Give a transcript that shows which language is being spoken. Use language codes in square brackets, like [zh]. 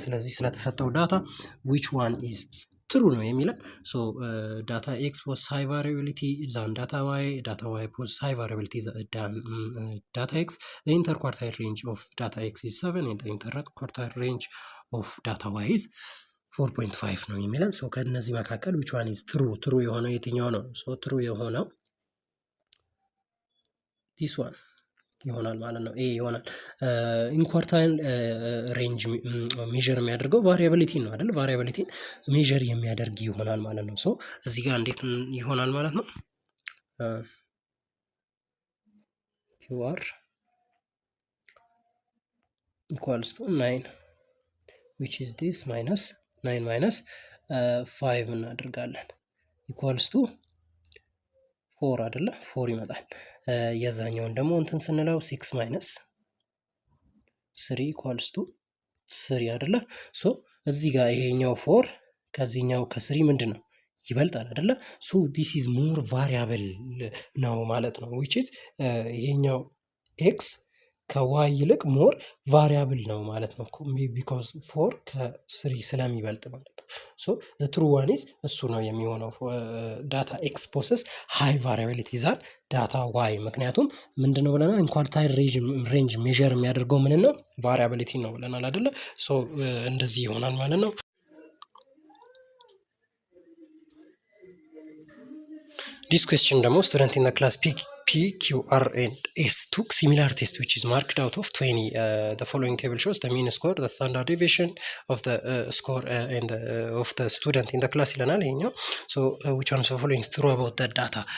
[am] ስለዚህ ስለተሰጠው ዳታ [en] which one is true [am] ነው የሚለን። [en] so data X was high variability than data Y, data Y was high variability than data X. The interquartile range of data X is 7 and the interquartile range of data Y is 4.5 [am] ነው የሚለን። ሶ ከነዚህ መካከል [en] which one is true [am] የሆነው የትኛው ነው? ሶ true የሆነው [en] this one [am] ይሆናል ማለት ነው። ኤ ይሆናል። ኢንኳርታይል ሬንጅ ሜዠር የሚያደርገው ቫሪያቢሊቲ ነው አይደል? ቫሪያቢሊቲን ሜዠር የሚያደርግ ይሆናል ማለት ነው። ሶ እዚህ ጋር እንዴት ይሆናል ማለት ነው? [en] QR equals to 9 which is this minus 9 minus 5 [am] እናደርጋለን [en] ኢኳልስ ቱ 4 አይደለ? [am] 4 ይመጣል። የዛኛውን ደግሞ እንትን ስንለው 6 ማይነስ 3 ኢኳልስ ቱ 3 አይደለ? ሶ እዚህ ጋር ይሄኛው 4 ከዚህኛው ከ3 ምንድን ነው ይበልጣል አይደለ? [en] ሶ ዲስ ኢዝ ሞር ቫሪያብል ነው ማለት ነው። which is [am] ይሄኛው ኤክስ ከዋይ ይልቅ [en] ሞር ቫሪያብል ነው ማለት ነው። ቢኮዝ 4 [am] ከ3 ስለሚበልጥ ማለት ነው። [en] ሶ ትሩ ዋን ኢዝ [am] እሱ ነው የሚሆነው። [en] ዳታ ኤክስ ፖሰስ ሃይ ቫሪያቢሊቲ ዛን ዳታ ዋይ። [am] ምክንያቱም ምንድነው ብለናል? ኢንኳርታይል ሬንጅ ሜዠር የሚያደርገው ምን ነው? ቫሪያቢሊቲ ነው ብለናል አይደለ? ሶ እንደዚህ ይሆናል ማለት ነው። [en] This question ደግሞ student in the class P, Q, R and S took similar test which is marked out of 20. The following table shows the mean score, the standard deviation of the score and of the student in the class [am] ይለናል ይሄኛው። [en] so which one of the following is true about the data?